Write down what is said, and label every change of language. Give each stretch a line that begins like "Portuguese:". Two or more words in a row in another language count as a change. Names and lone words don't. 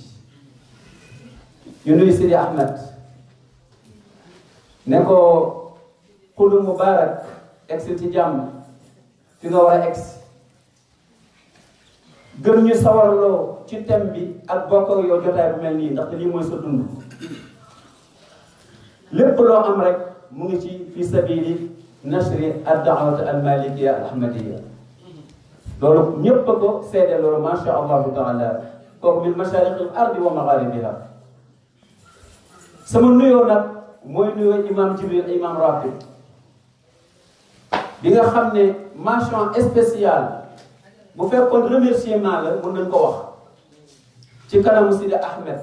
Wolof: ñu nuyu Sidi Ahmed ne ko xulu mubarak egsi ci jàmm fi nga war a egsi. gën ñu sawarloo ci thème bi ak bokk ak yow jotaay bu mel nii ndaxte lii mooy sa dund. lépp loo am rek mu ngi ci
Arabic: في سبيل نشر الدعوة المالكية الأحمدية.
Wolof: loolu ñépp a ko seede loolu
Arabic: ما شاء الله تعالى.
Wolof: kooku
Arabic: من مشارق الأرض ومغاربها.
Wolof: sama nuyoo nag mooy nuyoo imam Jibril imam Ratib bi nga xam ne
French: mention spéciale
Wolof: bu fekkoon remerciement la mën nañ ko wax ci kanamu Sidi Ahmed.